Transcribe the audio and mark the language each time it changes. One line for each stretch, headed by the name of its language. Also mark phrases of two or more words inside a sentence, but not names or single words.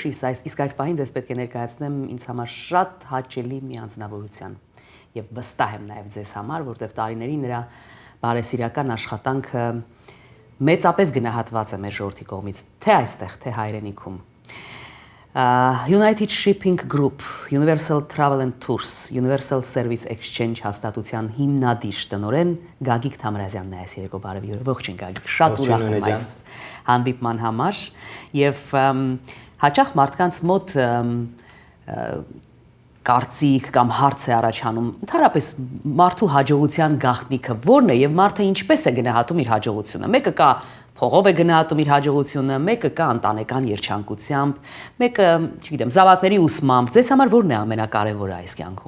Armenian: իսկ այս պահին ձեզ պետք է ներկայացնեմ ինձ համար շատ հաճելի մի անձնավորության եւ վստահ եմ նաեւ ձեզ համար, որտեղ տարիների նրա բարեսիրական աշխատանքը մեծապես գնահատված է մեր ժողովրդի կողմից, թե այստեղ, թե հայրենիքում։ United Shipping Group, Universal Travel and Tours, Universal Service Exchange հաստատության հիմնադիր տնօրեն Գագիկ Թամրազյանն է այս երեկո բարևի օրը։ Ողջույն Գագիկ, շատ ուրախ եմ այս հանդիպման համար եւ հաճախ մարդկանց մոտ կարծիք կամ հարց է առաջանում, ընդհանրապես մարդու հաջողության գաղտնիքը ո՞րն է եւ մարդը ինչպես է գնահատում իր հաջողությունը։ Մեկը կա փողով է գնահատում իր հաջողությունը, մեկը կա ընտանեկան երջանկությամբ, մեկը, չգիտեմ, զավակների ուսմամբ։ Ձեզ համար ո՞րն է ամենակարևորը այս կյանքում։